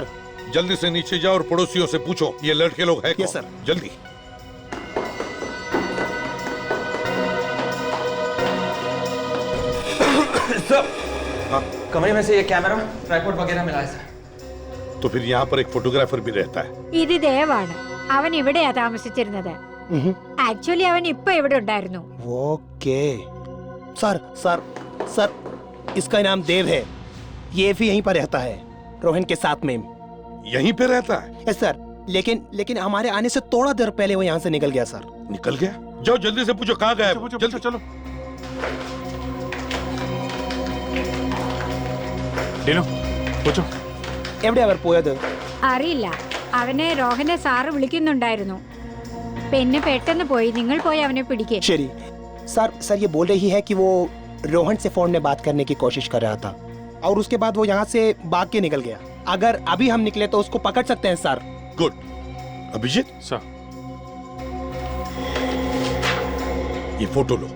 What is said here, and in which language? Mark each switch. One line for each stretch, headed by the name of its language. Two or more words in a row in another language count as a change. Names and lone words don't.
Hindi: जल्दी से नीचे जाओ और पड़ोसियों से पूछो ये लड़के लोग हैं कौन?
English: yes sir.
Hindi: जल्दी सर कमरे में से ये
English: camera tripod
Hindi: वगैरह मिला है सर. तो फिर यहाँ पर एक फोटोग्राफर भी रहता है.
Malayalam: ഇത് ദേവാണ്. അവൻ ഇവിടെയാ താമസിച്ചിരുന്നത്. ആക്ച്വലി അവൻ ഇപ്പൊ ഇവിടെ ഉണ്ടായിരുന്നു.
English: OK sir sir sir
Hindi: इसका नाम देव है. ये भी यहीं पर रहता है रोहन के साथ में. यहीं पे रहता है?
English: yes sir.
Hindi: लेकिन हमारे आने से थोड़ा देर पहले वो यहाँ से निकल गया सर. निकल गया? जाओ जल्दी से पूछो कहाँ गया. जल्दी चलो. ഡിനോ പൂച്ചോ.
Malayalam: എവിടെ അവർ പോയത്? അറിയില്ല. അവനെ രോഹനെ സാറ് വിളിക്കുന്നുണ്ടായിരുന്നു. പിന്നെ പെട്ടെന്ന് പോയി. നിങ്ങൾ പോയി അവനെ പിടിക്കേ.
Hindi: ശരി सर सर ये बोल रही है कि वो रोहन से फोन में बात करने की कोशिश कर रहा था और उसके बाद वो यहाँ से भाग के निकल गया. अगर अभी हम निकले तो उसको पकड़ सकते हैं सर. गुड. अभिजीत सर ये फोटो लो.